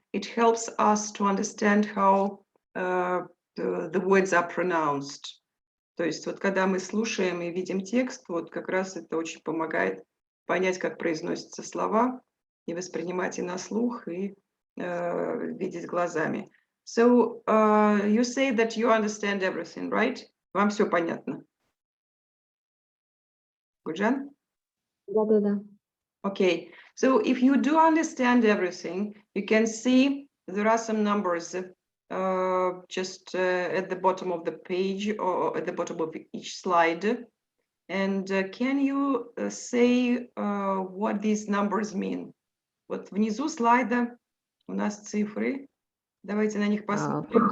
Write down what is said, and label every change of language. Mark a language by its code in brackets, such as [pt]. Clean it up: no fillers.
[en] It helps us to understand how the words are pronounced. [ru] То есть вот когда мы слушаем и видим текст, вот как раз это очень помогает понять, как произносятся слова, и воспринимать и на слух, и видеть глазами. [en] So you say that you understand everything, right? [ru] Вам все понятно? Гульжан? Да-да-да. [en] Okay, so if you do understand everything, you can see there are some numbers just at the bottom of the page or at the bottom of each slide. And can you say what these numbers mean? [ru] Вот внизу слайда у нас цифры. Давайте на них посмотрим.